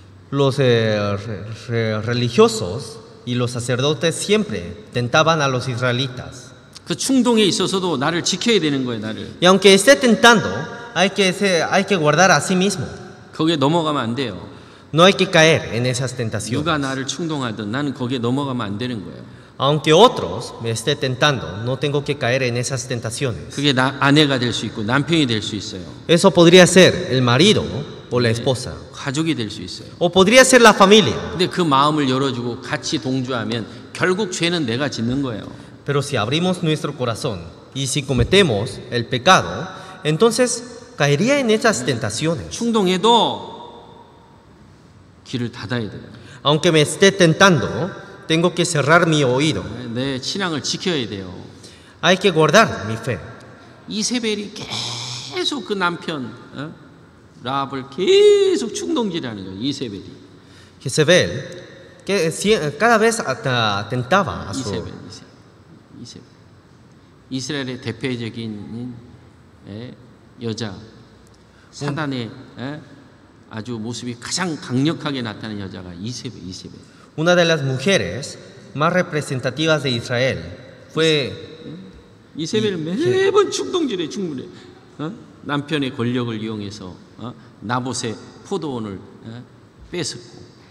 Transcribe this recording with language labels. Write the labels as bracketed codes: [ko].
[es] los religiosos y los sacerdotes siempre tentaban a los israelitas. [ko] 그 충동에 있어서도 나를 지켜야 되는 거예요, 나를. [es] Y aunque esté tentando, hay que guardar a sí mismo. [ko] 거기에 넘어가면 안 돼요. [es] No hay que caer en esas tentaciones. [ko] 누가 나를 충동하든 나는 거기에 넘어가면 안 되는 거예요. [es] Aunque otros me esté tentando, no tengo que caer en esas tentaciones. [ko] 그게 아내가 될 수 있고 남편이 될 수 있어요. [es] Eso podría ser el marido o la esposa. [ko] 가족이 될 수 있어요. [es] O podría ser la familia. [ko] 근데 그 마음을 열어주고 같이 동조하면 결국 죄는 내가 짓는 거예요. [es] Pero si abrimos nuestro corazón y si cometemos el pecado, entonces caería en esas tentaciones. [ko] 충동해도 귀를 닫아야 돼요. [es] Aunque me esté tentando, tengo que cerrar mi oído. [ko] 내 신앙을 지켜야 돼요. [es] Hay que guardar mi fe. [ko] 이세벨이 계속 그 남편 라합을 계속 충동질하는 거예요. 이세벨이. [es] Jezebel, que cada vez tentaba a su... [ko] 이세벨. 이스라엘의 대표적인 여자, 사단의 아주 모습이 가장 강력하게 나타나는 여자가 이세벨. [es] Una de las mujeres más representativas de Israel fue [ko] 이세벨 매번 충동질해. 남편의 권력을 이용해서 나봇의 포도원을 뺏었고.